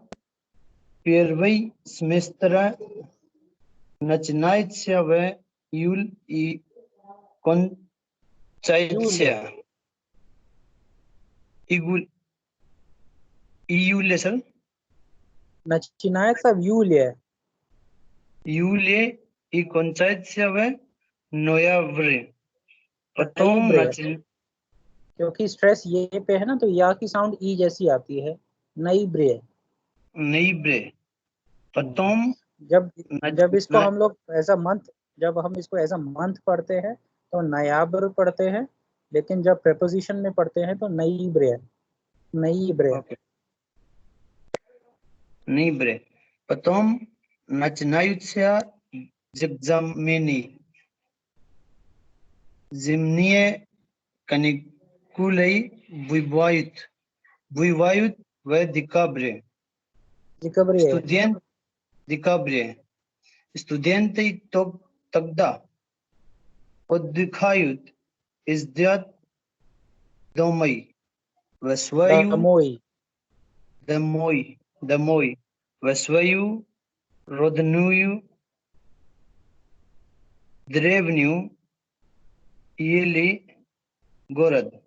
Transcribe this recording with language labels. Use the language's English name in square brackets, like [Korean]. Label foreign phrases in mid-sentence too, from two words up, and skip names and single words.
[Russian] Первый семестр начинается в июле и кончается июле, сэр? Начинается в июле. Июле и кончается в ноябре. Потом [Hindi] क्योंकि स्ट्रेस ये पे है ना, तो या की साउंड ई जैसी आती है. [Russian] नईब्रे. Потом [Hindi] जब इसको हम लोग [English] as a month, [Hindi] जब हम इसको [English] as a month [Hindi] पढ़ते हैं तो नयाब्र पढ़ते हैं, लेकिन जब प्रेपोजिशन में पढ़ते हैं तो [Russian] नईब्रे. Потом начинаются экзамены. Зимние каникулы бывают в декабре. Студенты тогда отдыхают, ездят домой в свою родную деревню или город.